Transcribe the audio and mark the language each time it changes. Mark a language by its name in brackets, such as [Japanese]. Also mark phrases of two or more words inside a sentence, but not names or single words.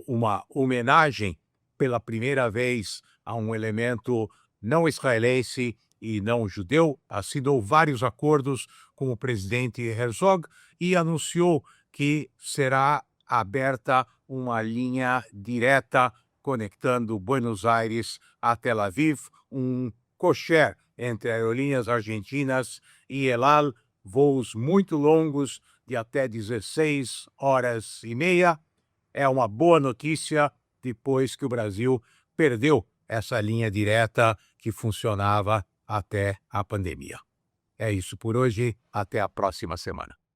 [Portuguese] uma homenagem pela primeira vez a um elemento não israelense e não judeu, assinou vários acordos com o presidente Herzog e anunciou que será aberta uma linha direta conectando Buenos Aires a Tel Aviv, um cosher entre aerolíneas argentinas e El Al, voos muito longos de até 16 horas e meia. É uma boa notícia depois que o Brasil perdeu essa linha direta que funcionava até a pandemia. É isso por hoje, até a próxima semana.